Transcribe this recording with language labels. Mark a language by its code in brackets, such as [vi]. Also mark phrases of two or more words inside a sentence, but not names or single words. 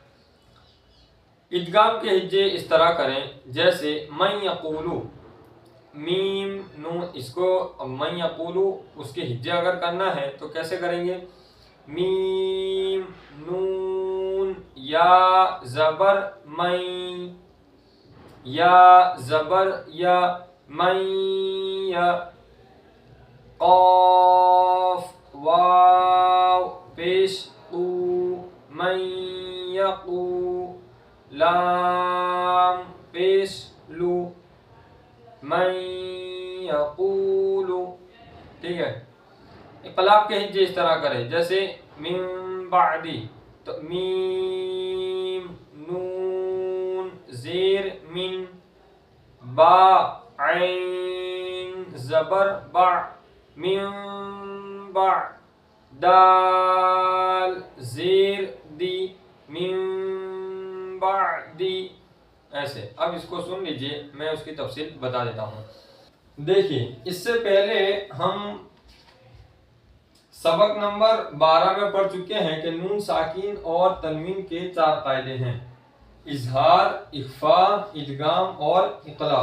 [ur] ادغام کے ہجے اس طرح کریں جیسے [ar] من یقولو، [ur] میم نون، اس کو [ar] من یقولو [ur] اس کے ہجے اگر کرنا ہے تو کیسے کریں گے؟ میم نون یا زبر من، یا زبر یا، من یا، قاف واو پیش قو، من یقو، لام پیش لو، [ar] من یقولو۔ [ur] ٹھیک ہے، انقلاب کے ہجے اس طرح کریں جیسے [ar] من بعدی، [ur] تو میم نون زیر من، با عین زبر با، من با، دال زیر دی، [ar] من بعدی۔ [ur] ایسے اب اس کو سن لیجئے، میں اس کی تفصیل بتا دیتا ہوں۔ دیکھیے اس سے پہلے ہم سبق نمبر 12 میں پڑھ چکے ہیں کہ نون ساکین اور تنوین کے 4 قاعدے ہیں: اظہار، اخفا، ادغام اور انقلاب۔